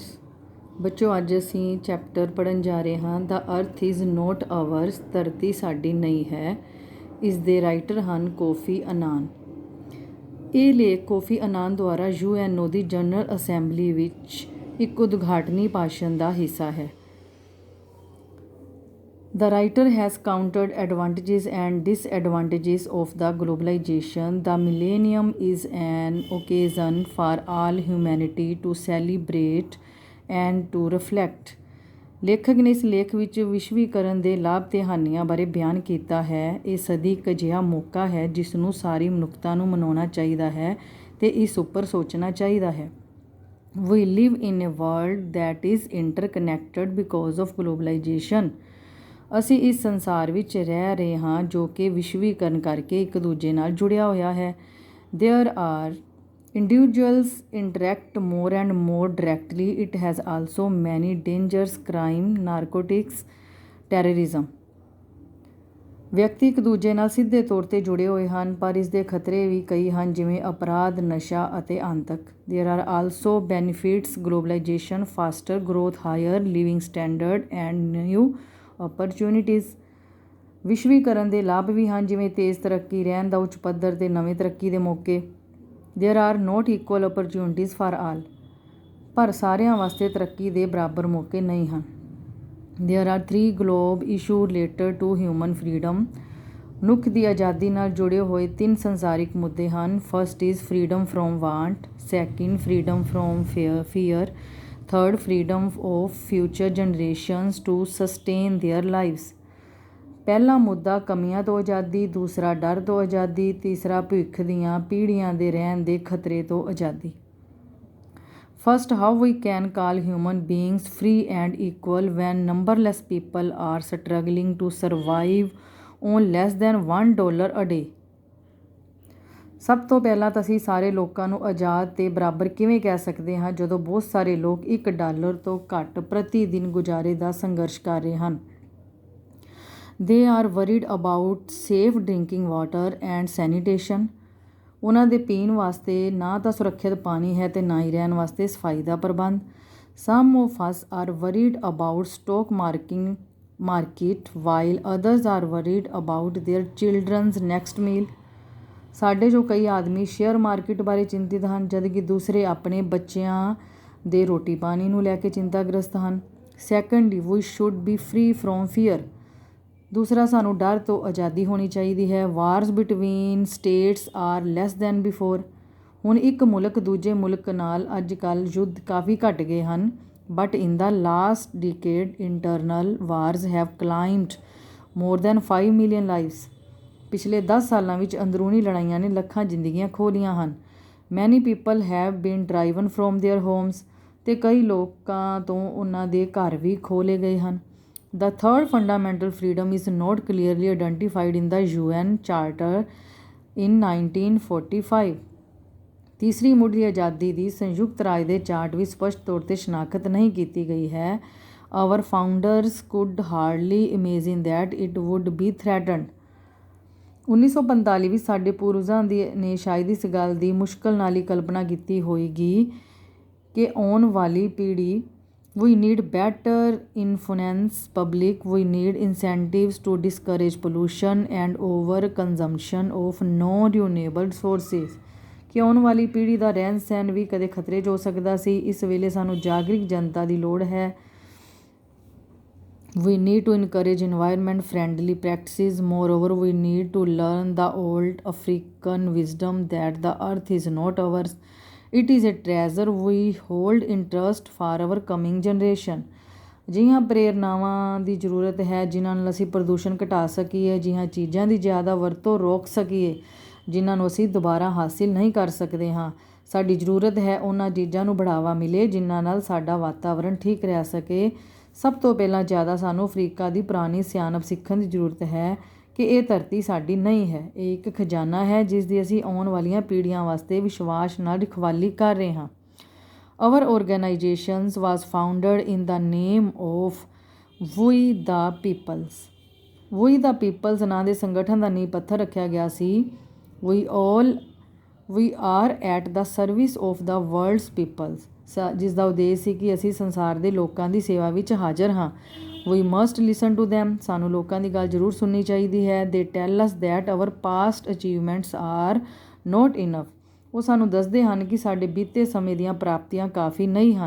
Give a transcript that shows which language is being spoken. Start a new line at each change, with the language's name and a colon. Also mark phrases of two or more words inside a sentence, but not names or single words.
Punjabi: ਬੱਚੋ ਅੱਜ ਅਸੀਂ ਚੈਪਟਰ ਪੜ੍ਹਨ ਜਾ ਰਹੇ ਹਾਂ ਦਾ ਅਰਥ ਇਜ਼ ਨੋਟ ਆਵਰਸ, ਧਰਤੀ ਸਾਡੀ ਨਹੀਂ ਹੈ। ਇਸ ਦੇ ਰਾਈਟਰ ਹਨ ਕੋਫੀ ਅਨਾਨ। ਇਹ ਲੇਖ ਕੋਫੀ ਅਨਾਨ ਦੁਆਰਾ UNO ਦੀ ਜਨਰਲ ਅਸੈਂਬਲੀ ਵਿੱਚ ਇੱਕ ਉਦਘਾਟਨੀ ਭਾਸ਼ਣ ਦਾ ਹਿੱਸਾ ਹੈ।
English: The writer has counted advantages and disadvantages of the globalization. The millennium is an occasion for all humanity to celebrate and to reflect.
Punjabi: ਲੇਖਕ ਨੇ ਇਸ ਲੇਖ ਵਿੱਚ ਵਿਸ਼ਵੀਕਰਨ ਦੇ ਲਾਭ ਤੇ ਹਾਨੀਆਂ ਬਾਰੇ ਬਿਆਨ ਕੀਤਾ ਹੈ। ਇਹ ਸਦੀ ਇੱਕ ਅਜਿਹਾ ਮੌਕਾ ਹੈ ਜਿਸ ਨੂੰ ਸਾਰੀ ਮਨੁੱਖਤਾ ਨੂੰ ਮਨਾਉਣਾ ਚਾਹੀਦਾ ਹੈ ਤੇ ਇਸ ਉੱਪਰ ਸੋਚਣਾ ਚਾਹੀਦਾ ਹੈ।
English: We live in a world that is interconnected because of globalization.
Punjabi: ਅਸੀਂ ਇਸ ਸੰਸਾਰ ਵਿੱਚ ਰਹਿ ਰਹੇ ਹਾਂ ਜੋ ਕਿ ਵਿਸ਼ਵੀਕਰਨ ਕਰਕੇ ਇੱਕ ਦੂਜੇ ਨਾਲ ਜੁੜਿਆ ਹੋਇਆ ਹੈ।
English: There are individuals interact more and more directly. It has also many dangers, crime, narcotics, terrorism.
Punjabi: ਵਿਅਕਤੀ ਇੱਕ ਦੂਜੇ ਨਾਲ ਸਿੱਧੇ ਤੌਰ 'ਤੇ ਜੁੜੇ ਹੋਏ ਹਨ, ਪਰ ਇਸ ਦੇ ਖਤਰੇ ਵੀ ਕਈ ਹਨ, ਜਿਵੇਂ ਅਪਰਾਧ, ਨਸ਼ਾ ਅਤੇ ਆਤੰਕ।
English: There are also benefits, globalization, faster growth, higher living standard and new opportunities.
Punjabi: ਵਿਸ਼ਵੀਕਰਨ ਦੇ ਲਾਭ ਵੀ ਹਨ, ਜਿਵੇਂ ਤੇਜ਼ ਤਰੱਕੀ, ਰਹਿਣ ਦਾ ਉੱਚ ਪੱਧਰ ਤੇ ਨਵੇਂ ਤਰੱਕੀ ਦੇ ਮੌਕੇ।
English: There are not equal opportunities for all.
Punjabi: ਪਰ ਸਾਰਿਆਂ ਵਾਸਤੇ ਤਰੱਕੀ ਦੇ ਬਰਾਬਰ ਮੌਕੇ ਨਹੀਂ ਹਨ।
English: There are three globe issues related to human freedom.
Punjabi: ਮਨੁੱਖ ਦੀ ਆਜ਼ਾਦੀ ਨਾਲ ਜੁੜੇ ਹੋਏ ਤਿੰਨ ਸੰਸਾਰਿਕ ਮੁੱਦੇ ਹਨ।
English: First is freedom from want. Second, freedom from fear. Third, freedom of future generations to sustain their lives.
Punjabi: ਪਹਿਲਾ ਮੁੱਦਾ ਕਮੀਆਂ ਤੋਂ ਆਜ਼ਾਦੀ, ਦੂਸਰਾ ਡਰ ਤੋਂ ਆਜ਼ਾਦੀ, ਤੀਸਰਾ ਭਵਿੱਖ ਦੀਆਂ ਪੀੜ੍ਹੀਆਂ ਦੇ ਰਹਿਣ ਦੇ ਖਤਰੇ ਤੋਂ ਆਜ਼ਾਦੀ।
English: First, how we can call human beings free and equal when numberless people are struggling to survive on less than $1 a day.
Punjabi: ਸਭ ਤੋਂ ਪਹਿਲਾਂ ਤਾਂ ਅਸੀਂ ਸਾਰੇ ਲੋਕਾਂ ਨੂੰ ਆਜ਼ਾਦ ਤੇ ਬਰਾਬਰ ਕਿਵੇਂ ਕਹਿ ਸਕਦੇ ਹਾਂ ਜਦੋਂ ਬਹੁਤ ਸਾਰੇ ਲੋਕ $1 ਤੋਂ ਘੱਟ ਪ੍ਰਤੀ ਦਿਨ ਗੁਜ਼ਾਰੇ ਦਾ ਸੰਘਰਸ਼ ਕਰ ਰਹੇ ਹਨ।
English: They are worried about safe drinking water and sanitation.
Punjabi: ਉਹਨਾਂ ਦੇ ਪੀਣ ਵਾਸਤੇ ਨਾ ਤਾਂ ਸੁਰੱਖਿਅਤ ਪਾਣੀ ਹੈ ਤੇ ਨਾ ਹੀ ਰਹਿਣ ਵਾਸਤੇ ਸਫਾਈ ਦਾ ਪ੍ਰਬੰਧ।
English: Some of us are worried about stock market while others are worried about their children's next meal.
Punjabi: ਸਾਡੇ ਜੋ ਕਈ ਆਦਮੀ
English: share market
Punjabi: ਬਾਰੇ ਚਿੰਤਿਤ ਹਨ, ਜਦਕਿ ਦੂਸਰੇ ਆਪਣੇ ਬੱਚਿਆਂ ਦੇ ਰੋਟੀ ਪਾਣੀ ਨੂੰ ਲੈ ਕੇ ਚਿੰਤਾਗ੍ਰਸਤ ਹਨ।
English: Secondly, we should be free from fear.
Punjabi: ਦੂਸਰਾ, ਸਾਨੂੰ ਡਰ ਤੋਂ ਆਜ਼ਾਦੀ ਹੋਣੀ ਚਾਹੀਦੀ ਹੈ।
English: Wars between states are less than before.
Punjabi: ਹੁਣ ਇੱਕ ਮੁਲਕ ਦੂਜੇ ਮੁਲਕ ਨਾਲ ਅੱਜ ਕੱਲ੍ਹ ਯੁੱਧ ਕਾਫੀ ਘਟ ਗਏ ਹਨ।
English: But in the last decade, internal wars have claimed more than 5 million lives.
Punjabi: ਪਿਛਲੇ 10 ਸਾਲਾਂ ਵਿੱਚ ਅੰਦਰੂਨੀ ਲੜਾਈਆਂ ਨੇ ਲੱਖਾਂ ਜ਼ਿੰਦਗੀਆਂ ਖੋਹ ਲਈਆਂ ਹਨ।
English: Many people have been driven from their homes.
Punjabi: ਤੇ ਕਈ ਲੋਕਾਂ ਤੋਂ ਉਹਨਾਂ ਦੇ ਘਰ ਵੀ ਖੋਹ ਲਏ ਗਏ ਹਨ।
English: The third fundamental freedom is not clearly identified in the UN Charter in 1945.
Punjabi: ਤੀਸਰੀ ਮੁੱਢਲੀ ਆਜ਼ਾਦੀ ਦੀ ਸੰਯੁਕਤ ਰਾਜ ਦੇ ਚਾਰਟ ਵਿੱਚ ਸਪਸ਼ਟ ਤੌਰ 'ਤੇ ਸ਼ਨਾਖਤ ਨਹੀਂ ਕੀਤੀ ਗਈ ਹੈ।
English: Our founders could hardly imagine that it would be threatened.
Punjabi: 1945 ਵਿੱਚ ਸਾਡੇ ਪੂਰਵਜਾਂ ਨੇ ਸ਼ਾਇਦ ਇਸ ਗੱਲ ਦੀ ਮੁਸ਼ਕਲ ਨਾਲ ਹੀ ਕਲਪਨਾ ਕੀਤੀ ਹੋਏਗੀ ਕਿ ਆਉਣ ਵਾਲੀ ਪੀੜ੍ਹੀ
English: We need better influence public. We need incentives to discourage pollution and over consumption of non-renewable sources.
Punjabi: ਕਿ ਆਉਣ ਵਾਲੀ ਪੀੜ੍ਹੀ ਦਾ ਰਹਿਣ ਸਹਿਣ ਵੀ ਕਦੇ ਖਤਰੇ 'ਚ ਹੋ ਸਕਦਾ ਸੀ। ਇਸ ਵੇਲੇ ਸਾਨੂੰ ਜਾਗਰਿਕ ਜਨਤਾ ਦੀ ਲੋੜ ਹੈ।
English: We need to encourage environment friendly practices. Moreover, we need to learn the old African wisdom that the earth is not ours. It is a treasure we hold in trust for our coming generation.
Punjabi: ਅਜਿਹੀਆਂ ਪ੍ਰੇਰਨਾਵਾਂ ਦੀ ਜ਼ਰੂਰਤ ਹੈ ਜਿਨ੍ਹਾਂ ਨਾਲ ਅਸੀਂ ਪ੍ਰਦੂਸ਼ਣ ਘਟਾ ਸਕੀਏ, ਅਜਿਹੀਆਂ ਚੀਜ਼ਾਂ ਦੀ ਜ਼ਿਆਦਾ ਵਰਤੋਂ ਰੋਕ ਸਕੀਏ ਜਿਨ੍ਹਾਂ ਨੂੰ ਅਸੀਂ ਦੁਬਾਰਾ ਹਾਸਿਲ ਨਹੀਂ ਕਰ ਸਕਦੇ ਹਾਂ। ਸਾਡੀ ਜ਼ਰੂਰਤ ਹੈ ਉਹਨਾਂ ਚੀਜ਼ਾਂ ਨੂੰ ਬੜਾਵਾ ਮਿਲੇ ਜਿਨ੍ਹਾਂ ਨਾਲ ਸਾਡਾ ਵਾਤਾਵਰਣ ਠੀਕ ਰਹਿ ਸਕੇ। ਸਭ ਤੋਂ ਪਹਿਲਾਂ ਜ਼ਿਆਦਾ ਸਾਨੂੰ ਅਫਰੀਕਾ ਦੀ ਪੁਰਾਣੀ ਸਿਆਣਪ ਸਿੱਖਣ ਦੀ ਜ਼ਰੂਰਤ ਹੈ ਕਿ ਇਹ ਧਰਤੀ ਸਾਡੀ ਨਹੀਂ ਹੈ। ਇਹ ਇੱਕ ਖਜ਼ਾਨਾ ਹੈ ਜਿਸ ਦੀ ਅਸੀਂ ਆਉਣ ਵਾਲੀਆਂ ਪੀੜ੍ਹੀਆਂ ਵਾਸਤੇ ਵਿਸ਼ਵਾਸ ਨਾਲ ਰਖਵਾਲੀ ਕਰ ਰਹੇ ਹਾਂ।
English: Our organization was founded in the name of We the Peoples.
Punjabi: We the Peoples ਨਾਂ ਦੇ ਸੰਗਠਨ ਦਾ ਨੀਂਹ ਪੱਥਰ ਰੱਖਿਆ ਗਿਆ ਸੀ।
English: We are at the service of the world's peoples.
Punjabi: ਜਿਸ ਦਾ ਉਦੇਸ਼ ਸੀ ਕਿ ਅਸੀਂ ਸੰਸਾਰ ਦੇ ਲੋਕਾਂ ਦੀ ਸੇਵਾ ਵਿੱਚ ਹਾਜ਼ਰ ਹਾਂ।
English: We must listen to them,
Punjabi: ਸਾਨੂੰ ਲੋਕਾਂ ਦੀ ਗੱਲ ਜ਼ਰੂਰ ਸੁਣਨੀ ਚਾਹੀਦੀ ਹੈ।
English: They tell us that our past achievements are not enough,
Punjabi: ਉਹ ਸਾਨੂੰ ਦੱਸਦੇ ਹਨ ਕਿ ਸਾਡੇ ਬੀਤੇ ਸਮੇਂ ਦੀਆਂ ਪ੍ਰਾਪਤੀਆਂ ਕਾਫੀ ਨਹੀਂ ਹਨ।